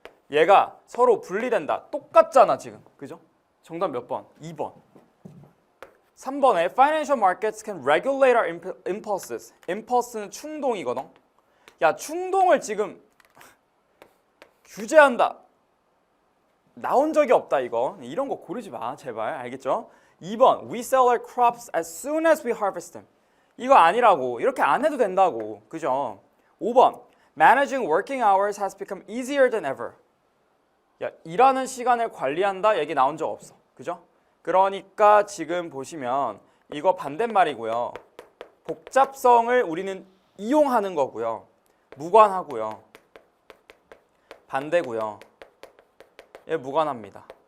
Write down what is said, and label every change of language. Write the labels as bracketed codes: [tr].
[ko] 얘가 서로 분리된다. 똑같잖아 지금. 그죠? 정답 몇 번? 2번. 3번에 [en] Financial markets can regulate our impulses. [ko] impulse는 충동이거든. 야, 충동을 지금 규제한다. 나온 적이 없다 이거. 이런 거 고르지 마 제발. 알겠죠? 2번 [en] We sell our crops as soon as we harvest them. [ko] 이거 아니라고. 이렇게 안 해도 된다고. 그죠? 5번 [en] Managing working hours has become easier than ever. [ko] 야, 일하는 시간을 관리한다 얘기 나온 적 없어. 그죠? 그러니까 지금 보시면 이거 반대말이고요. 복잡성을 우리는 이용하는 거고요. 무관하고요. 반대고요. 얘 무관합니다.